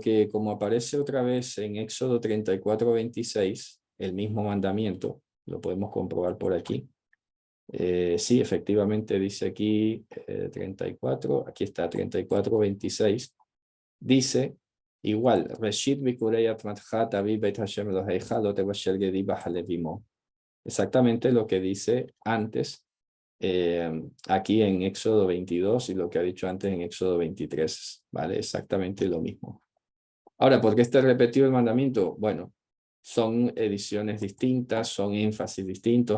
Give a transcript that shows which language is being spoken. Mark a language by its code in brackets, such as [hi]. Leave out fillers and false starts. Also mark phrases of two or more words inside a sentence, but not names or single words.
[es] Que como aparece otra vez en Éxodo 34:26, el mismo mandamiento, lo podemos comprobar por aquí. Sí, efectivamente dice aquí 34, aquí está 34:26. Dice igual, [he] ראשית בכורי אדמתך תביא בית ה' אלהיך לא תבשל גדי בחלב אמו. [es] Exactamente lo que dice antes aquí en Éxodo 22 y lo que ha dicho antes en Éxodo 23, ¿vale? Exactamente lo mismo. Ahora, ¿por qué está repetido el mandamiento? Bueno, son ediciones distintas, son énfasis distintos.